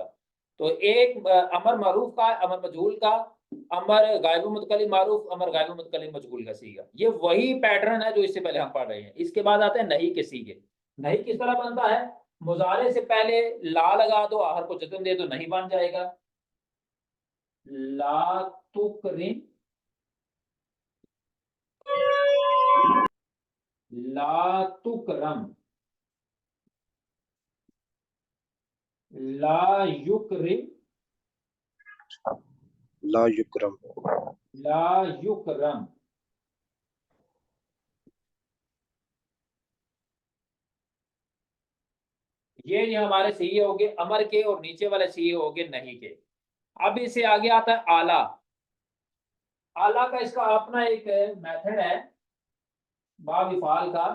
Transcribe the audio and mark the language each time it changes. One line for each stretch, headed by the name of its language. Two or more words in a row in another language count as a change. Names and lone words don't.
Hindi: तो एक अमर मारूफ का, अमर मजहूल का, अमर गायब मुतकल्लिम मारूफ, अमर गायब मुतकल्लिम मजहूल का सीगा, ये वही पैटर्न है जो इससे पहले हम पढ़ रहे हैं। इसके बाद आते हैं नहीं के सीगे। नहीं किस तरह बनता है, मुजारे से पहले ला लगा दो, आहर को जत्म दे दो, नहीं बन जाएगा।
Arabic: لا تُكرِم، لا تُكرَم، لا يُكرِم, لا يُكرَم, لا يُكرَم.
Hindi: ये हमारे सीए हो गए अमर के, और नीचे वाले सीए हो गए नहीं के। अब इसे आगे आता है आला। आला का इसका अपना एक मेथड है बाब इफाल का।